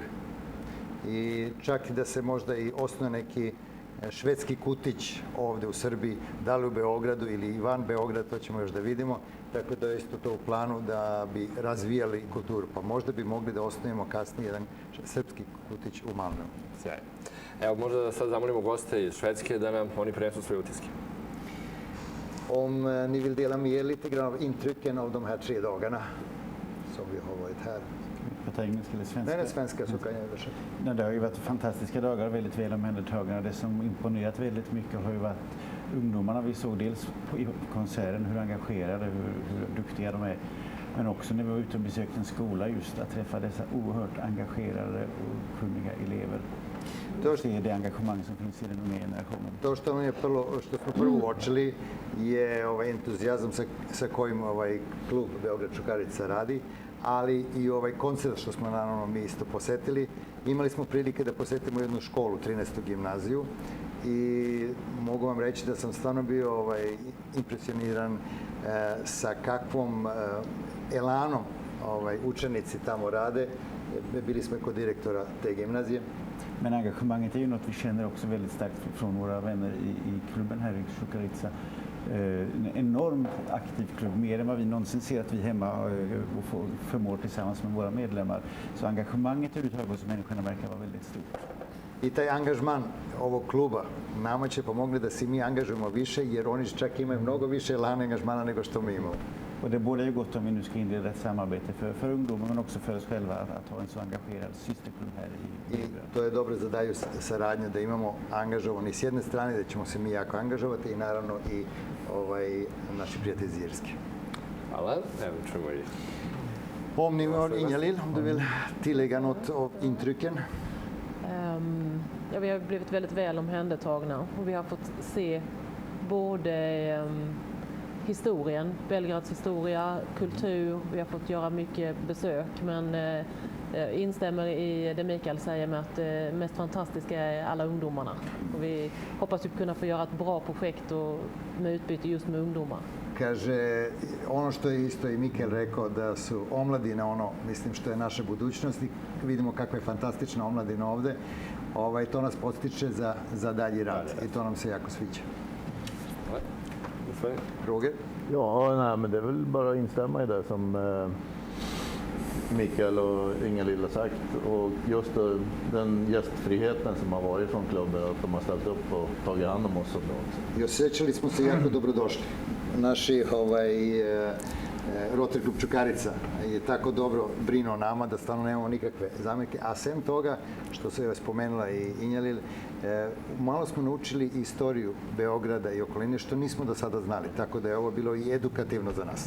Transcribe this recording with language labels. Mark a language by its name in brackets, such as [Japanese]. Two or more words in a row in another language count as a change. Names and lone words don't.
[Serbian] I čak i da se možda i osnuje neki švedski kutić ovde u Srbiji, da li u Beogradu ili i van Beograda, to ćemo još da vidimo. Tako da je isto to u planu da bi razvijali kulturu. Pa možda bi mogli da osnovimo kasnije jedan srpski kutić u Malmöu. Sjajno. Evo, možda da sad zamolimo goste iz Švedske da nam oni prenesu svoje utiske. [Swedish] Om ni vill dela med er lite grann av intrycken av de här 3 dagarna som vi har varit här. Jag tar engelska eller svenska? Nej, svenska så kan jag översätta. Nej, det har ju varit fantastiska dagar, väldigt väl omhändertagna. Det som imponerat väldigt mycket har ju varit ungdomarna. Vi såg dels i konserten hur engagerade, hur duktiga de är. Men också när vi var ute och besökte en skola, just att träffa dessa oerhört engagerade och kunniga elever. Och se det engagemang som finns i den unga generationen. [Serbian] To što smo prvo uočili je entuzijazam sa kojim klub Beograd Čukarica radi, ali i koncert što smo naravno mi isto posetili. Imali smo prilike da posetimo jednu školu, 13. gimnaziju, i mogu vam reći da sam stvarno bio impresioniran sa kakvom elanom učenici tamo rade. Bili smo kod direktora te gimnazije. [Swedish] Men engagemanget är ju något vi känner också väldigt starkt från våra vänner i klubben här i Čukarica. En enormt aktiv klubb, mer än vad vi någonsin ser att vi hemma och förmår tillsammans med våra medlemmar. Så engagemanget överhuvudtaget hos människorna verkar vara väldigt stort. [Serbian] I taj angažman ovog kluba nama će pomogli da se mi angažujemo više, jer oni čak imaju mnogo više elana angažmana nego što mi imamo. [Swedish] Och det borde ju gott om vi nu ska inleda ett samarbete för ungdomar men också för oss själva att ha en så engagerad systerklubb här i Beograd. [Serbian] I to je dobro za dalju saradnju, da imamo angažovani s jedne strane, da ćemo se mi jako angažovati, i naravno i naši prijatelji iz Irske. Hvala. Evo, čujemo i... [Swedish] Om ni har Inga-Lill, om du vill tillägga något av intrycken? Ja, vi har blivit väldigt väl omhändertagna och vi har fått se både historien, Belgrads historia, kultur. Vi har fått göra mycket besök, men instämmer i det Mikael säger med att det mest fantastiska är alla ungdomarna. Och vi hoppas ju kunna få göra ett bra projekt och med utbyte just med ungdomar. [Serbian] Kaže, ono što je isto i Mikael rekao, da su omladina ono, mislim, što je naša budućnost, i vidimo kakva je fantastična omladina ovde, to nas podstiče za dalji rad i to nam se jako sviđa. Roger? [Swedish] Ja, nej, men det är väl bara att instämma i det som Mikael och Inga-Lill har sagt, och just den gästfriheten som har varit från klubben, att de har ställt upp och tagit hand om oss så bra. [Serbian] I osjećali smo se jako dobrodošli. Naši Rotary klub Čukarica je tako dobro brinuo nama da stvarno nemamo nikakve zamerke, a sem toga, što se je spomenula i Inja-Lill, malo smo naučili istoriju Beograda i okoline, što nismo do sada znali, tako da je ovo bilo i edukativno za nas.